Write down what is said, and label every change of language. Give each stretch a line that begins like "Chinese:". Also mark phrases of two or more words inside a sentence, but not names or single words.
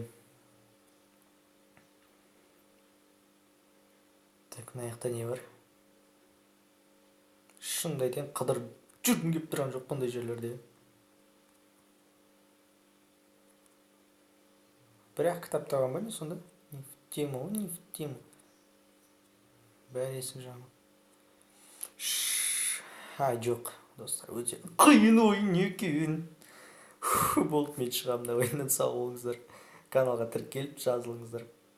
Kazakh: Так, мына жақта не бар? Шынымды айтайын, қыдырып жүргім келіп тұрған жоқ бұндай жерлерде. Бірақ кітап табам ба не сонда?
Russian: Не в тему.
Kazakh: Бәрі есік жамы. Жоқ, достар, өте қиын ойын екен. Болды, мен шығамын, ойыннан сау болыңыздар. Каналға тіркеліп жазылыңыздар.